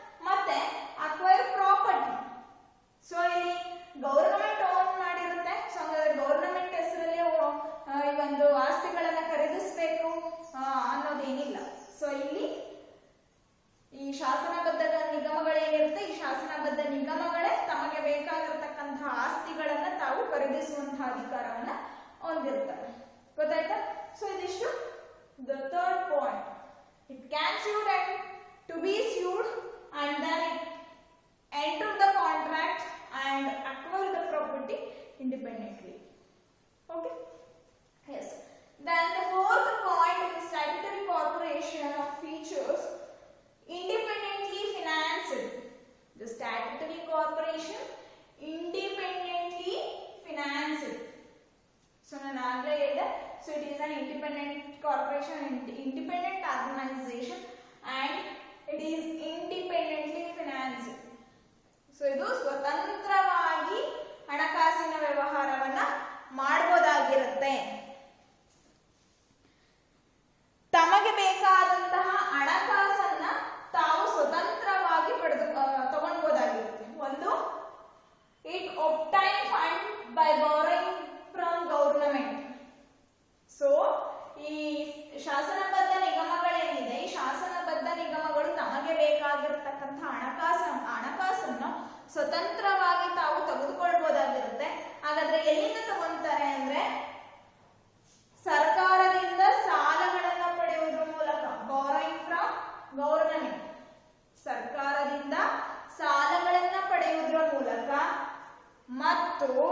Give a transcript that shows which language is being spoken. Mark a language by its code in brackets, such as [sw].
[kn] ಮತ್ತೆ acquire property, so ಇಲ್ಲಿ government own ಮಾಡಿರುತ್ತೆ, so ಹಾಗಾದ್ರೆ ಗೌರ್ನಮೆಂಟ್ ಹೆಸರಲ್ಲಿ ಈ ಒಂದು ಆಸ್ತಿಗಳನ್ನ ಖರೀದಿಸಬೇಕು ಅನ್ನೋದೇನಿಲ್ಲ. ಸೊ ಇಲ್ಲಿ ಈ ಶಾಸನಬದ್ಧ ನಿಗಮಗಳೇನಿರುತ್ತೆ, ಈ ಶಾಸನಬದ್ಧ ನಿಗಮಗಳೇ ತಮಗೆ ಬೇಕಾಗಿರತಕ್ಕಂತಹ ಆಸ್ತಿಗಳನ್ನ ತಾವು ಖರೀದಿಸುವಂತಹ ಅಧಿಕಾರವನ್ನ ಹೊಂದಿರ್ತಾರೆ. ಗೊತ್ತಾಯ್ತಾ? ಸೊ ಇದಿಷ್ಟು [en] the third point. It can sued and to be sued, and then it enter the contract and acquire the property independently. Okay? Yes. Then the fourth point is statutory corporation of features independently financed. The statutory corporation independently financed. So [kn] ನಾನು ಆಗಲೇ ಹೇಳಿದೆ, [en] so it is an independent corporation, independent organization, and it is independently financed. [kn] So ಇದು ಸ್ವತಂತ್ರವಾಗಿ ಹಣಕಾಸಿನ ವ್ಯವಹಾರವನ್ನ ಮಾಡಬಹುದಾಗಿರುತ್ತೆ. ತಮಗೆ ಬೇಕಾದಂತಹ ಹಣಕಾಸನ್ನ ತಾವು ಸ್ವತಂತ್ರವಾಗಿ ತಗೊಳ್ಬಹುದಾಗಿರುತ್ತೆ. [en] ಒಂದು, it obtain fund by borrowing from government. [kn] So ಈ ಶಾಸನಬದ್ಧ ನಿಗಮಗಳೇನಿದೆ, ಈ ಶಾಸನಬದ್ಧ ನಿಗಮಗಳು ತಮಗೆ ಬೇಕಾಗಿರತಕ್ಕಂತಹ ಹಣಕಾಸನ್ನು ಸ್ವತಂತ್ರವಾಗಿ ತಾವು ತೆಗೆದುಕೊಳ್ಬಹುದಾಗಿರುತ್ತೆ. ಹಾಗಾದ್ರೆ ಎಲ್ಲಿಂದ ತಗೊಂತಾರೆ ಅಂದ್ರೆ ಸರ್ಕಾರದಿಂದ ಸಾಲಗಳನ್ನ ಪಡೆಯುವುದರ ಮೂಲಕ, [en] borrowing from government, [kn] ಸರ್ಕಾರದಿಂದ ಸಾಲಗಳನ್ನ ಪಡೆಯುವುದರ ಮೂಲಕ, ಮತ್ತು